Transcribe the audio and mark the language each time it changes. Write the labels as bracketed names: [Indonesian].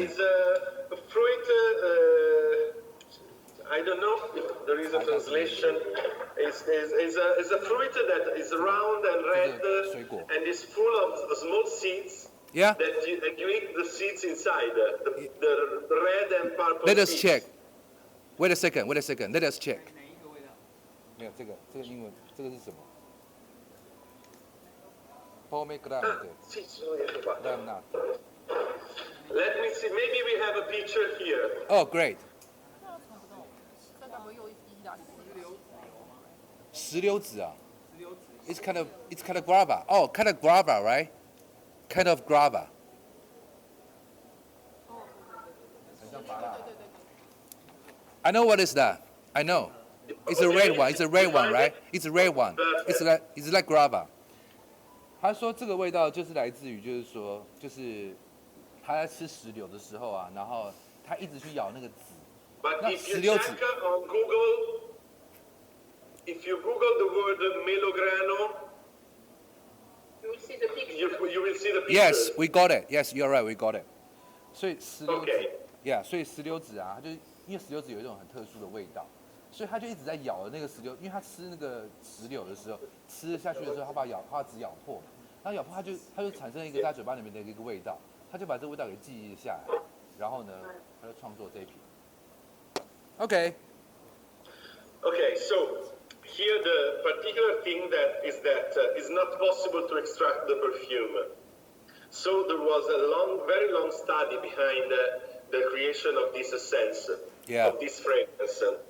[English] It's a fruit, I don't know if there is a translation. It's a fruit that is round and red and is full of small seeds. Yeah. That you eat the seeds inside, the red and purple Let us seeds. check. Wait a second. Let us check. [Chinese] 哪一个味道？没有这个英文，这个是什么 ？Pomegranate. [English] Granate. Let me see, maybe we have a picture here. Oh, great. [Chinese] 这该不会又意大利石榴籽啊。石榴籽。 [English] It's kind of guava. Oh, kind of guava, right? Kind of guava. [Chinese] 对对对。 [English] I know what is that. I know. It's a red one. It's a red one, right? It's a red one. It's like guava. [Chinese] 他说这个味道就是来自于，就是他在吃石榴的时候啊，然后他一直去咬那个籽。 [English] But No, if you Siliozi. check on Google, if you Google the word Melograno, You will see the picture. you will see the picture. Yes, we got it. Yes, you're right. We got it. [Chinese] 所以石榴籽 [English] Okay. [Chinese] ，Yeah， 所以石榴籽啊，它就因为石榴籽有一种很特殊的味道，所以他就一直在咬那个石榴，因为他吃那个石榴的时候，吃下去的时候，他把籽咬破嘛，然后咬破它就产生一个在嘴巴里面的一个味道，他就把这个味道给记忆下来，然后呢，他就创作这一瓶。 [English] Okay. Okay, so here the particular thing that is not possible to extract the perfume. So there was a very long study behind the creation of this essence, Yeah. of this fragrance.